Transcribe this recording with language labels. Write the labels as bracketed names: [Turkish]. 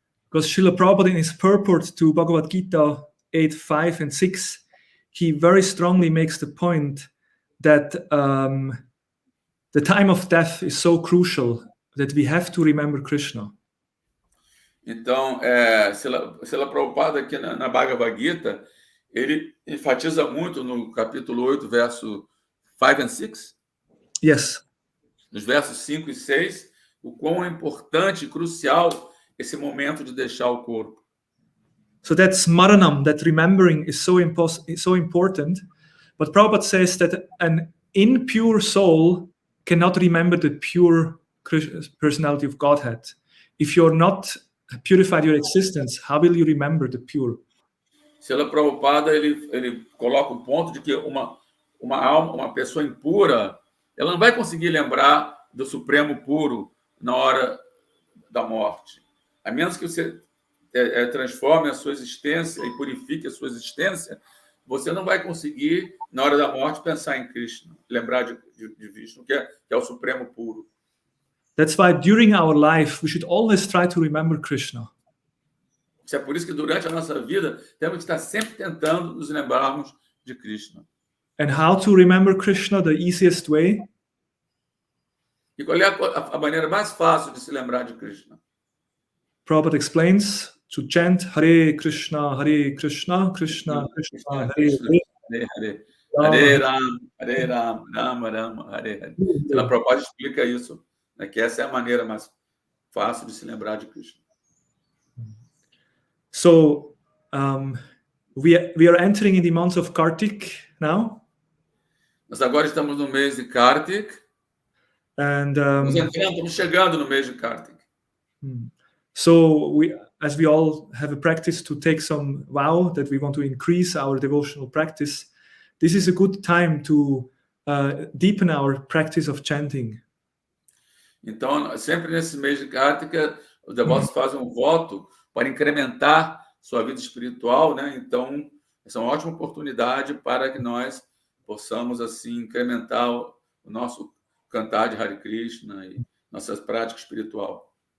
[English] Because Srila Prabhupada, in his purport to Bhagavad Gita 8:5 and 6, he very strongly makes the point that the time of death is so crucial that we have to remember Krishna. [Portuguese] Então, Srila Prabhupada aqui na Bhagavad Gita, ele enfatiza muito no capítulo 8, verso 5 [English] and 6? Yes. [Portuguese] Nos versos 5 e 6, o quão é importante e crucial esse momento de deixar o corpo. [English] So that's smaranam, that remembering is so important. But Prabhupada says that an impure soul cannot remember the pure personality of Godhead. If you're not purified your existence, how will you remember the pure? [Portuguese] Srila Prabhupada ele coloca o ponto de que uma alma, uma pessoa impura, ela não vai conseguir lembrar do Supremo puro na hora da morte. A menos que você transforme a sua existência e purifique a sua existência, você não vai conseguir, na hora da morte, pensar em Krishna, lembrar de Vishnu, que é o Supremo puro. [English] That's why during our life we should always try to remember Krishna. [Portuguese] É por isso que durante a nossa vida temos que estar sempre tentando nos lembrarmos de Krishna. [English] And how to remember Krishna, the easiest way? [Portuguese] E qual é a maneira mais fácil de se lembrar de Krishna? [English] Prabhupada explains to chant Hare Krishna, Krishna Krishna, [Sanskrit] Krishna, Hare Hare Hare, Hare. Hare Ram, Rama Rama, Hare Hare. [Portuguese] Então, a Prabhupada explica isso, né, que essa é a maneira mais fácil de se lembrar de Krishna. [English] So we are entering in the month of Kartik now. [Portuguese] Nós agora estamos no mês de Kartik. [English] And [Portuguese] Estamos chegando no mês de Kartik. [English] So as we all have a practice to take some vow that we want to increase our devotional practice, this is a good time to deepen our practice of chanting. [Portuguese] Então, sempre nesse mês de Kartika, os devotos fazem um voto para incrementar sua vida espiritual, né? Então, essa é uma ótima oportunidade para que nós possamos assim incrementar o nosso cantar de Hare Krishna e nossa prática espiritual.